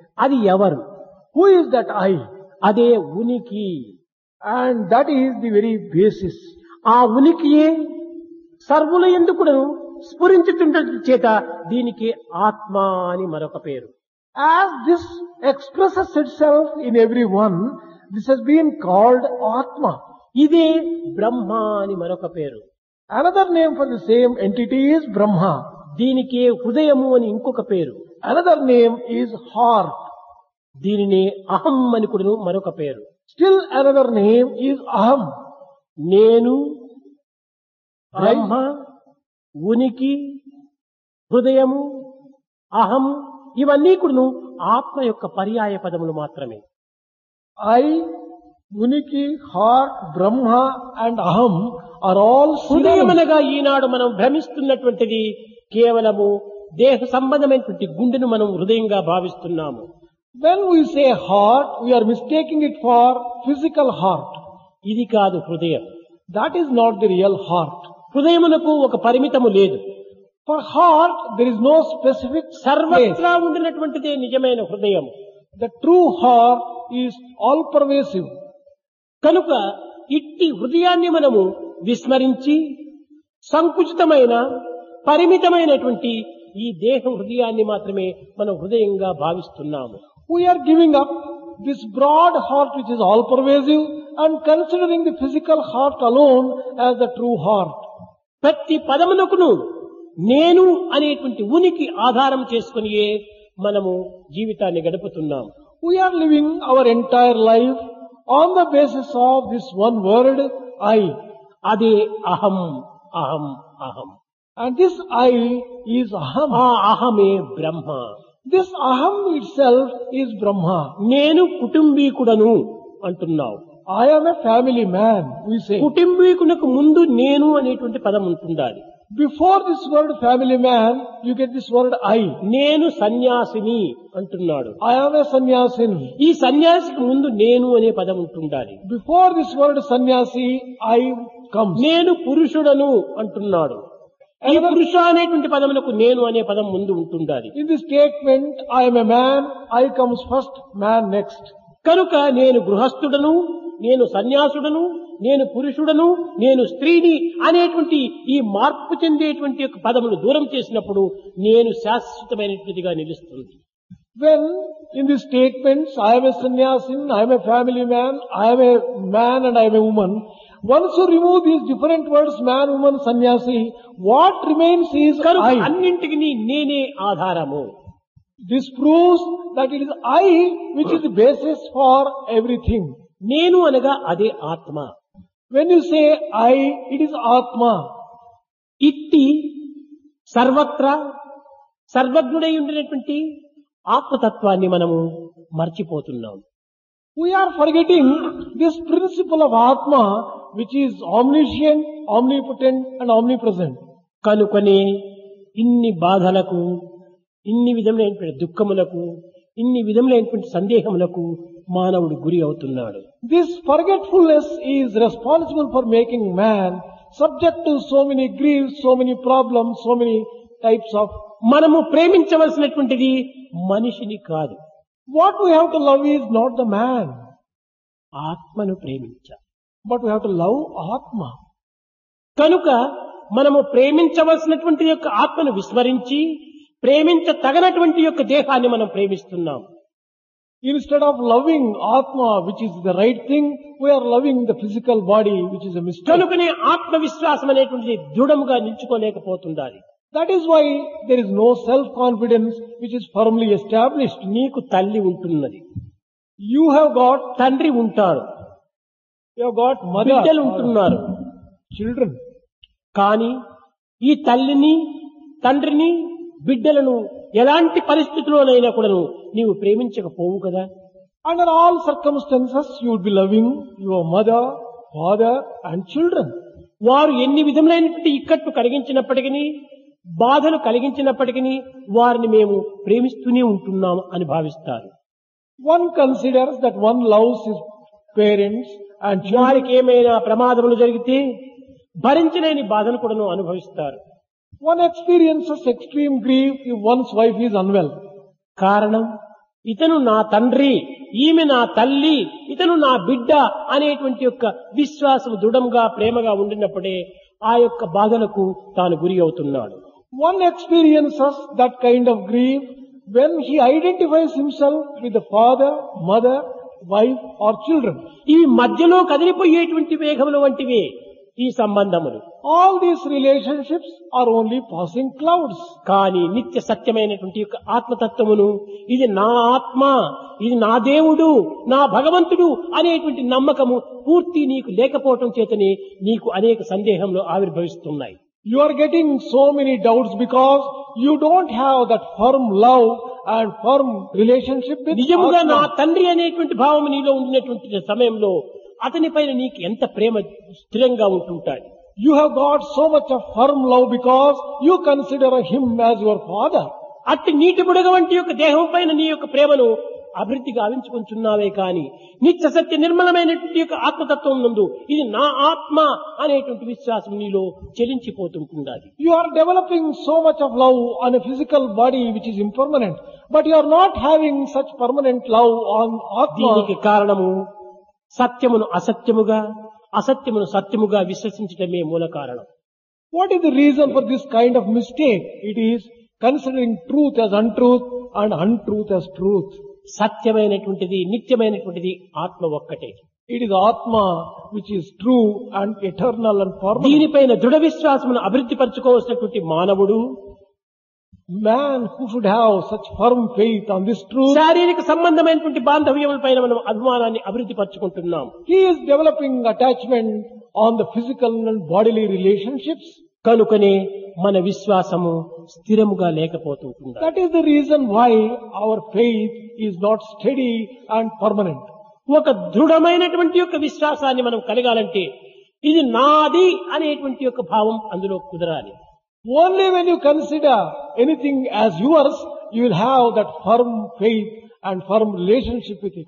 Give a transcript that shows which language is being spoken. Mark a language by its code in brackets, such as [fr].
[te] అది ఎవరు? [en] Who is that I? [te] అదే ఉనికి. [en] And that is the very basis. [te] ఆ ఉనికియే సర్వుల ఎందుకును స్ఫురించుతుండటం చేత దీనికి ఆత్మ అని మరొక పేరు. [en] As this expresses itself in everyone, this has been called Atma. [te] ఇదే బ్రహ్మ అని మరొక పేరు. [en] Another name for the same entity is Brahma. [te] దీనికే హృదయము అని ఇంకొక పేరు. [en] Another name is heart. [te] దీనినే అహం అని కూడా మరొక పేరు. [en] Still another name is Aham. [te] నేను బ్రహ్మ, ఉనికి, హృదయము, అహం ఇవన్నీ కూడాను ఆత్మ యొక్క పర్యాయ పదములు మాత్రమే. [en] I, Uniki, heart, Brahma and Aham are all [te] హృదయం [en] synonyms. [te] అనగా ఈనాడు మనం భ్రమిస్తున్నటువంటిది కేవలము దేహ సంబంధమైనటువంటి గుండెను మనం హృదయంగా భావిస్తున్నాము. [en] When we say heart, we are mistaking it for physical heart. [te] ఇది కాదు హృదయం. [en] That is not the real heart. [te] హృదయమునకు ఒక పరిమితము లేదు. [en] For heart, there is no specific place. [te] సర్వత్రా ఉండినటువంటిదే నిజమైన హృదయం. [en] The true heart is all pervasive. [te] కనుక ఇట్టి హృదయాన్ని మనము విస్మరించి సంకుచితమైన పరిమితమైనటువంటి ఈ దేహ హృదయాన్ని మాత్రమే మనం హృదయంగా భావిస్తున్నాము. [en] We are giving up this broad heart which is all pervasive and considering the physical heart alone as the true heart. [te] ప్రతి పదమునకును నేను అనేటువంటి ఉనికి ఆధారం చేసుకునియే మనము జీవితాన్ని గడుపుతున్నాం. [en] We are living our entire life on the basis of this one word, I. [te] అదే అహం అహం అహం. [en] And this I is Aham. [te] ఆ అహమే బ్రహ్మ. [en] This Aham itself is Brahma. [te] నేను కుటుంబీకుడను అంటున్నావు. [en] I am a family man, we say. [te] కుటుంబీకునకు ముందు నేను అనేటువంటి పదం ఉంటుండాలి. [en] Before this word family man, you get this word I. [te] నేను సన్యాసిని అంటున్నాడు. [en] I am a sannyasin. [te] ఈ సన్యాసికి ముందు నేను అనే పదం ఉంటుండాలి. [en] Before this word sannyasi, I comes. [te] నేను పురుషుడను అంటున్నాడు. ఈ పురుష అనేటువంటి పదమునకు నేను అనే పదం ముందు ఉంటుండాలి. [en] In this statement, I am a man, I comes first, man next. [te] కనుక నేను గృహస్థుడను, నేను సన్యాసుడను, నేను పురుషుడను, నేను స్త్రీని అనేటువంటి ఈ మార్పు చెందేటువంటి యొక్క పదములు దూరం చేసినప్పుడు నేను శాశ్వతమైనటువంటిదిగా నిలుస్తుంది. [en] When in these statements, I am a sannyasin, I am a family man, I am a man and I am a woman, once you remove these different words, man, woman, sannyasi, what remains is [te] కనుక [en] I. [te] అన్నింటికి నేనే ఆధారము. [en] This proves that it is I which is the basis for everything. [te] నేను అనగా అదే ఆత్మ. [en] When you say I, it is Atma. [te] ఇట్టి సర్వత్రా సర్వజ్ఞుడై ఉండినటువంటి ఆత్మతత్వాన్ని మనము మర్చిపోతున్నాం. [en] We are forgetting this principle of Atma which is omniscient, omnipotent and omnipresent. [te] కనుకనే ఇన్ని బాధలకు, ఇన్ని విధములైనటువంటి దుఃఖములకు, ఇన్ని విధములైనటువంటి సందేహములకు మానవుడు గురి అవుతున్నాడు. [en] This forgetfulness is responsible for making man subject to so many griefs, so many problems, so many types of. [te] మనము ప్రేమించవలసినటువంటిది మనిషిని కాదు, [en] What we have to love is not the man, [te] ఆత్మను ప్రేమించాలి. [en] but we have to love Atma. [te] కనుక మనము ప్రేమించవలసినటువంటి యొక్క ఆత్మను విస్మరించి ప్రేమించ తగనటువంటి యొక్క దేహాన్ని మనం ప్రేమిస్తున్నాం. [en] Instead of loving Atma, which is the right thing, we are loving the physical body, which is a mistake. [te] కనుకనే ఆత్మవిశ్వాసం అనేటువంటిది దృఢముగా నిల్చుకోలేకపోతుండాలి. [en] That is why there is no self-confidence which is firmly established. [te] నీకు తల్లి ఉంటున్నది, [en] You have got, [te] తండ్రి ఉంటాడు, [en] you have got mother, [te] బిడ్డలు ఉంటున్నారు. [en] children. [te] కానీ ఈ తల్లిని, తండ్రిని, బిడ్డలను ఎలాంటి పరిస్థితుల్లోనైనా కూడాను నీవు ప్రేమించకపోవు కదా. [en] Under all circumstances, you would be loving your mother, father and children. [te] వారు ఎన్ని విధములైనటువంటి ఇక్కట్లు కలిగించినప్పటికీ, బాధలు కలిగించినప్పటికీ వారిని మేము ప్రేమిస్తూనే ఉంటున్నాం అని భావిస్తారు. [en] One considers that one loves his parents and children. [te] వారికి ఏమైనా ప్రమాదములు జరిగితే భరించలేని బాధను కూడాను అనుభవిస్తారు. [en] One experiences extreme grief if one's wife is unwell. [te] కారణం ఇతను నా తండ్రి, ఈమె నా తల్లి, ఇతను నా బిడ్డ అనేటువంటి యొక్క విశ్వాసం దృఢంగా ప్రేమగా ఉండినప్పుడే ఆ యొక్క బాధలకు తాను గురి అవుతున్నాడు. [en] One experiences that kind of grief when he identifies himself with the father, mother, wife or children. [te] ఇవి మధ్యలో కదిలిపోయేటువంటి వేగముల వంటివే ఈ సంబంధములు. [en] All these relationships are only passing clouds. [te] కానీ నిత్య సత్యమైనటువంటి యొక్క ఆత్మతత్వమును ఇది నా ఆత్మ, ఇది నా దేవుడు, నా భగవంతుడు అనేటువంటి నమ్మకము పూర్తి నీకు లేకపోవటం చేతనే నీకు అనేక సందేహంలో ఆవిర్భవిస్తున్నాయి. [en] You are getting so many doubts because you don't have that firm love and firm relationship with [te] నిజముగా నా [en] Atma. [te] తండ్రి అనేటువంటి భావం నీలో ఉండినటువంటి సమయంలో అతనిపైన నీకు ఎంత ప్రేమ స్థిరంగా ఉంటుంటాయి. [en] You have got so much of firm love because you consider him as your father. [te] అట్టి నీటి బుడగ వంటి యొక్క దేహం పైన నీ యొక్క ప్రేమను అభివృద్ధి గావించుకుంటున్నావే కాని నిత్య సత్య నిర్మలమైనటువంటి యొక్క ఆత్మతత్వం నందు ఇది నా ఆత్మ అనేటువంటి విశ్వాసం నీలో చెలించిపోతుంటున్నది. [en] You are developing so much of love on a physical body which is impermanent, but you are not having such permanent love on [te] దీనికి [en] Atma. [te] కారణము సత్యమును అసత్యముగా, అసత్యమును సత్యముగా విశ్వసించటమే మూల కారణం. [en] What is the reason for this kind of mistake? It is considering truth as untruth and untruth as truth. [te] సత్యమైనటువంటిది, నిత్యమైనటువంటిది ఆత్మ ఒక్కటే. [en] It is Atma which is true and eternal and permanent. [te] దీనిపైన దృఢ విశ్వాసమును అభివృద్ధి పరచుకోవాల్సినటువంటి మానవుడు [en] Man who should have such firm faith on this truth, [te] శారీరక సంబంధమైనటువంటి బాంధవ్యములపైన మనం అభిమానాన్ని అభివృద్ధి పరచుకుంటున్నాం. [en] he is developing attachment on the physical and bodily relationships. [te] కనుకనే మన విశ్వాసము స్థిరముగా లేకపోతుంటుంది. [en] That is the reason why our faith is not steady and permanent. [te] ఒక దృఢమైనటువంటి యొక్క విశ్వాసాన్ని మనం కలగాలంటే ఇది నాది అనేటువంటి యొక్క భావం అందులో కుదరాలి. [en] Only when you consider anything as yours, you will have that firm faith and firm relationship with it.